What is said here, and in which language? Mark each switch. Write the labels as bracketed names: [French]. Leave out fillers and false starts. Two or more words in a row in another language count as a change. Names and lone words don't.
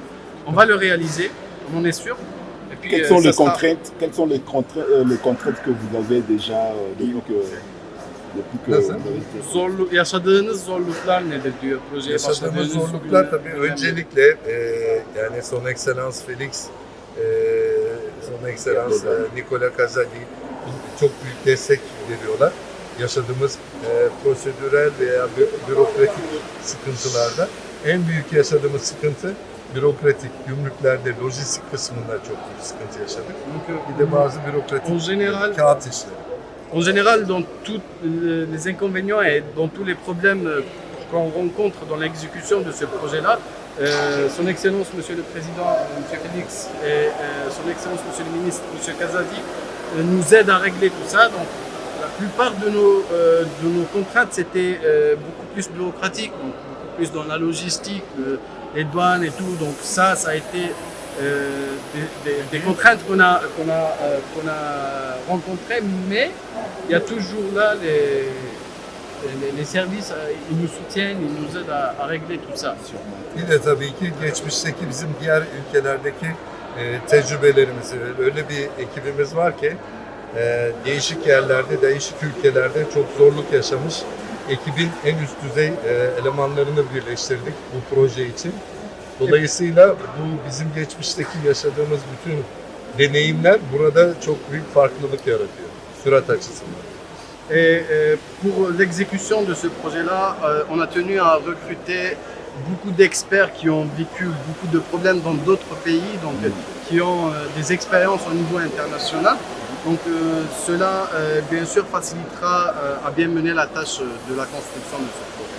[French] On va le réaliser, on en est sûr. Et puis, Quelles sont ça les sera- contraintes? Quelles sont les contraintes que vous avez déjà depuis que [Turkish] Nasıl? [French] vous avez été? [Turkish] Yaşadığınız zorluklar nedir diyor projeye Yaşadığımız başladığınız zorluklar tabii önemli. öncelikle yani [French] Son Excellence [Turkish] Felix, [French] Son Excellence [Turkish] Nicola Casali çok büyük destek veriyorlar. Yaşadığımız prosedürel veya bürokratik sıkıntılarda en büyük yaşadığımız sıkıntı bürokratik, gümrüklerde, lojistik kısmında çok büyük sıkıntı yaşadık. [French] Donc, [Turkish] Bir de bazı bürokratik [French] En général- [Turkish] kağıt işleri. [French] En général, dans tous les inconvénients et dans tous les problèmes qu'on rencontre dans l'exécution de ce projet-là, Son Excellence Monsieur le Président, Monsieur Félix, et Son Excellence Monsieur le Ministre, Monsieur Kazadi, nous aident à régler tout ça. Donc, la plupart de nos contraintes, c'était beaucoup plus bureaucratique, donc beaucoup plus dans la logistique, les douanes et tout. Donc ça a été des contraintes qu'on a rencontrées, mais il y a toujours là les services, ils nous soutiennent, ils nous aident à régler tout ça. [Turkish] Bir de tabii ki geçmişteki bizim diğer ülkelerdeki tecrübelerimizi, öyle bir ekibimiz var ki değişik yerlerde, değişik ülkelerde çok zorluk yaşamış ekibin en üst düzey elemanlarını birleştirdik bu proje için. Dolayısıyla bu bizim geçmişteki yaşadığımız bütün deneyimler burada çok büyük farklılık yaratıyor sürat açısından. [French] Et pour l'exécution de ce projet-là, on a tenu à recruter beaucoup d'experts qui ont vécu beaucoup de problèmes dans d'autres pays, donc qui ont des expériences au niveau international. Donc cela, bien sûr, facilitera à bien mener la tâche de la construction de ce projet.